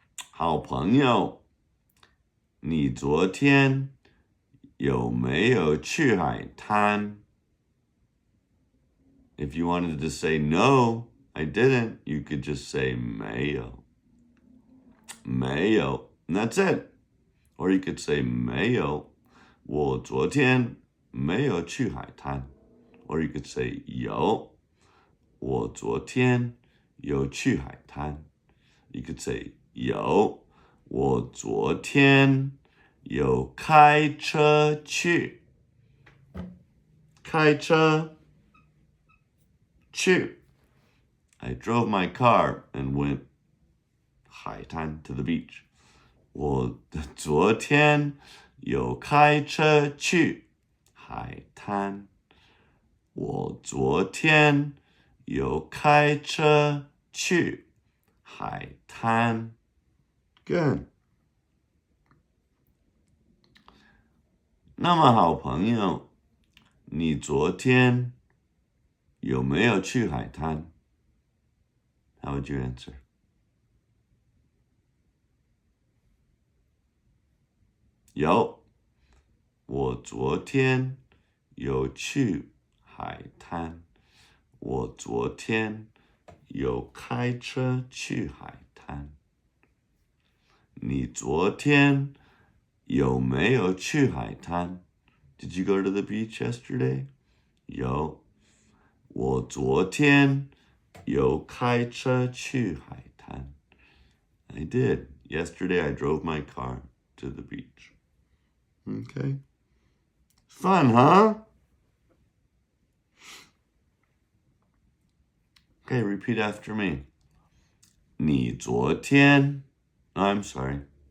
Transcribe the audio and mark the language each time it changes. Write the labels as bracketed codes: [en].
[zh] 好朋友，你昨天有没有去海滩? [en] If you wanted to say no, I didn't, you could just say [zh] 没有。没有, [en] and that's it. Or you could say [zh] 没有，我昨天没有去海滩。 [en] Or you could say [zh] 有，我昨天有去海滩。 [en] You could say [zh] 有，我昨天有开车去。开车去。 [en] I drove my car and went 海滩 to the beach. [zh] 我昨天有开车去海滩。我昨天有开车去海滩。 [en] Good. [zh] 那么好朋友，你昨天有没有去海滩？ [en] How would you answer? [zh] 有，我昨天有去海滩。我昨天有开车去海滩。你昨天有没有去海滩？ [en] Did you go to the beach yesterday? [zh] 有，我昨天有开车去海滩。 [en] I did. Yesterday I drove my car to the beach. Okay. Fun, huh? Okay, repeat after me. [zh] 你昨天 [en] I'm sorry.